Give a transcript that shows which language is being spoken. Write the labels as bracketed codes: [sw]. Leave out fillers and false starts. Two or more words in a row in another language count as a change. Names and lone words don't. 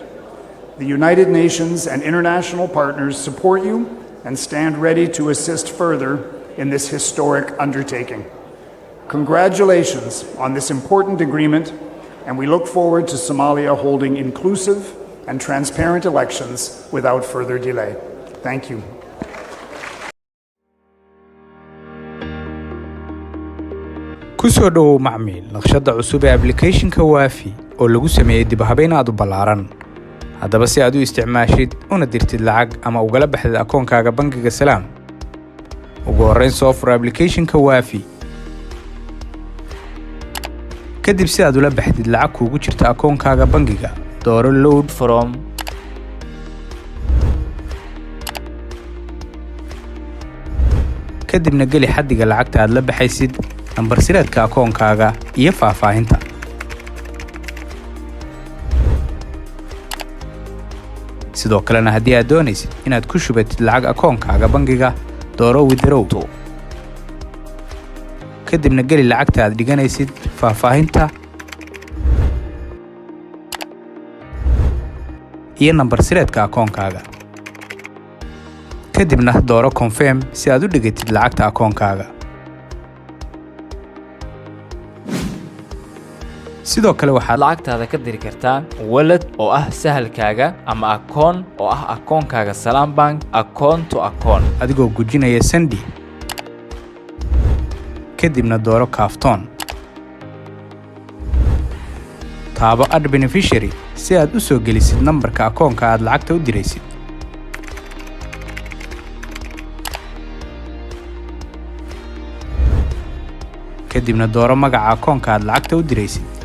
[en] The United Nations and international partners support you and stand ready to assist further in this historic undertaking. Congratulations on this important agreement, and we look forward to Somalia holding inclusive and transparent elections without further delay. Thank you. [so] kusoo dhow macmiil naqshada cusub ee application-ka waafi oo lagu sameeyay dib habeyn aad u ballaaran. haddaba si aad u isticmaashid una dirtid lacag ama ugala baxdid akoonkaaga bangiga Salaam, ugu horreyn soo fur application-ka waafi. kadib si aad ula baxdid lacag kuugu jirta akoonkaaga bangiga, dooro [en] load from. [so] kadibna geli xaddiga lacagta aad la baxaysid, nambar sireedka akoonkaaga iyo faahfaahinta. sidoo kalena haddii aad doonaysid inaad ku shubatid lacag akoonkaaga bangiga, dooro [en] withdraw to. [so] kadibna geli lacagta aad dhiganaysid, faahfaahinta iyo nambar sireedka akoonkaaga. kadibna dooro confirm si aad u dhigatid lacagta akoonkaaga. sidoo kale waxaad lacagtaada ka diri kartaa wallet oo ah sahalkaaga ama akoon oo ah akoonkaaga Salaam [en] Bank account to account [so] adigoo gujinaya Sandi. kadibna dooro kaaftoon. taabo [en] add beneficiary [so] si aad u soo gelisid nambarka akoonka aad lacagta u diraysid. kadibna dooro magaca akoonka aad lacagta u diraysid.